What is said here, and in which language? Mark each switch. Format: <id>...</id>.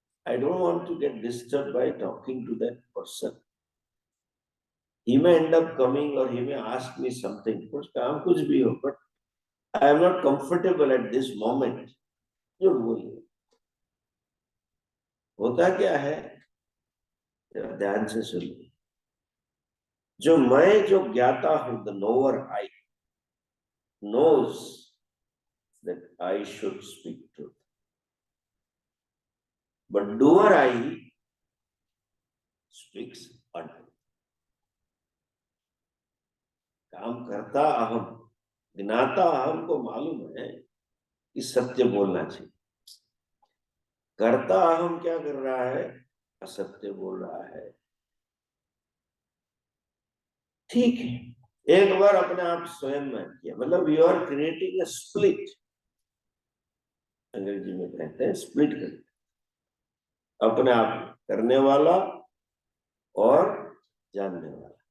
<en>I don't want to get disturbed by talking to that person. He may end up coming or he may ask me something.</en> <hi>कुछ काम कुछ भी हो,</hi> <en>but I am not comfortable at this moment.</en> <hi>झूठ बोलिए। होता क्या है, ध्यान से सुनिए। जो मैं जो ज्ञाता हूं,</hi> <en>the knower I knows that I should speak truth. But doer I speaks untruth.</en> <hi>काम करता अहम, ज्ञाता अहम को मालूम है कि सत्य बोलना चाहिए। करता अहम क्या कर रहा है, असत्य बोल रहा है। ठीक है, एक बार अपने आप स्वयं में किया, मतलब</hi> <en>you are creating a split,</en> <hi>अंग्रेजी में कहते हैं स्प्लिट कर, अपने आप करने वाला और जानने वाला।</hi>